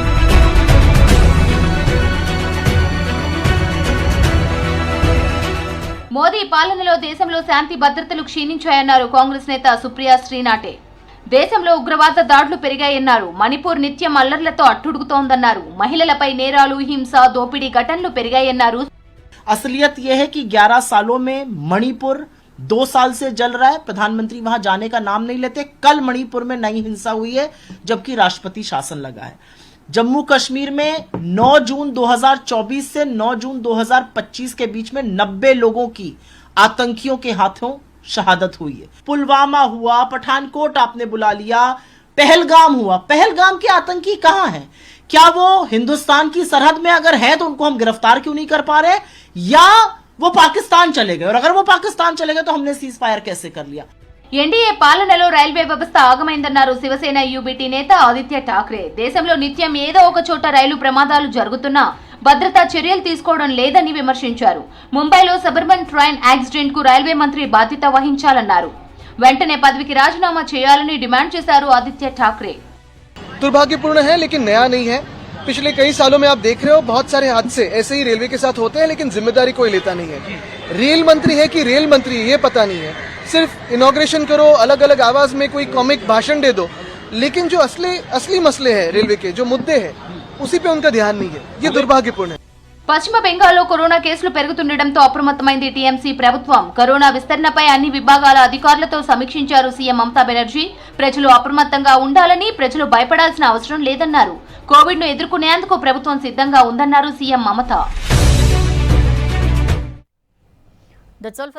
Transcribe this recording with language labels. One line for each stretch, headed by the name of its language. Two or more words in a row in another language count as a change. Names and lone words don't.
Telugu: మోదీ పాలనలో దేశంలో శాంతి భద్రతలు క్షీణించాయన్నారు కాంగ్రెస్ నేత సుప్రియా శ్రీనాటే. దేశంలో ఉగ్రవాద దాడులు పెరిగాయన్నారు. మణిపూర్ నిత్యం అల్లర్లతో అట్టుడుగుతోందన్నారు. మహిళలపై నేరాలు, హింస, దోపిడీ ఘటనలు పెరిగాయన్నారు.
Hindi: असलियत यह है कि 11 सालों में मणिपुर 2 साल से जल रहा है. प्रधानमंत्री वहां जाने का नाम नहीं लेते. कल मणिपुर में नई हिंसा हुई है जबकि राष्ट्रपति शासन लगा है. जम्मू कश्मीर में 9 जून 2024 से 9 जून 2025 के बीच में 90 लोगों की आतंकियों के हाथों शहादत हुई है. पुलवामा हुआ, पठानकोट आपने बुला लिया, पहलगाम हुआ. पहलगाम के आतंकी कहां हैं? क्या वो हिंदुस्तान की सरहद में अगर है तो उनको हम गिरफ्तार क्यों नहीं कर पा रहे, या वो पाकिस्तान चले गए? और अगर वो पाकिस्तान चले गए तो हमने
English: cease fire
Hindi: कैसे कर लिया?
Telugu: ఎన్డీఏ పాలనలో రైల్వే వ్యవస్థ ఆగమైందన్నారు శివసేన యూబీటీ నేత ఆదిత్య ఠాక్రే. దేశంలో నిత్యం ఏదో ఒక చోట రైలు ప్రమాదాలు జరుగుతున్నా భద్రతా చర్యలు తీసుకోవడం లేదని విమర్శించారు. ముంబైలో
English: suburban train accident
Telugu: కు రైల్వే మంత్రి బాధ్యత వహించాలన్నారు. వెంటనే పదవికి రాజీనామా చేయాలని డిమాండ్ చేశారు ఆదిత్య ఠాక్రే.
Hindi: दुर्भाग्यपूर्ण है लेकिन नया नहीं है. पिछले कई सालों में आप देख रहे हो बहुत सारे हादसे ऐसे ही रेलवे के साथ होते हैं, लेकिन जिम्मेदारी कोई लेता नहीं है. रेल मंत्री है कि रेल मंत्री ये पता नहीं है. सिर्फ इनॉग्रेशन करो, अलग अलग आवाज में कोई कॉमिक भाषण दे दो, लेकिन जो असली मसले हैं रेलवे के, जो मुद्दे हैं, उसी पे उनका ध्यान नहीं है. ये दुर्भाग्यपूर्ण है.
Telugu: పశ్చిమ బెంగాల్లో కరోనా కేసులు పెరుగుతుండటంతో అప్రమత్తమైంది టీఎంసీ ప్రభుత్వం. కరోనా విస్తరణపై అన్ని విభాగాల అధికారులతో సమీక్షించారు సీఎం మమతా బెనర్జీ. ప్రజలు అప్రమత్తంగా ఉండాలని, ప్రజలు భయపడాల్సిన అవసరం లేదన్నారు. కోవిడ్ ను ఎదుర్కొనేందుకు ప్రభుత్వం సిద్ధంగా ఉందన్నారు సీఎం మమత.